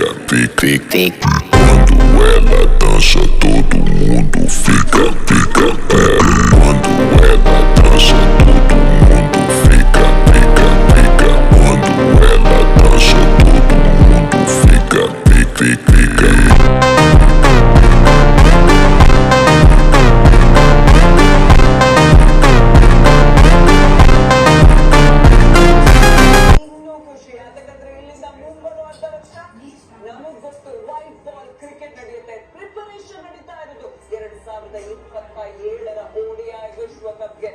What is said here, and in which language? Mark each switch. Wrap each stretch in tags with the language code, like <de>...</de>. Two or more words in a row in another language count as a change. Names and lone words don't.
<pt>Quando ela dança, todo mundo fica. Quando ela dança, todo mundo fica. Quando ela dança, todo mundo fica.</pt> <kn>ನಮಗ್ ಗೊತ್ತು</kn> <en>white ball cricket</en> <kn>ನಡೆಯುತ್ತೆ, ಪ್ರಿಪರೇಷನ್ ನಡೀತಾ ಇರೋದು 2027ರ ODI ವಿಶ್ವಕಪ್ಗೆ.</kn>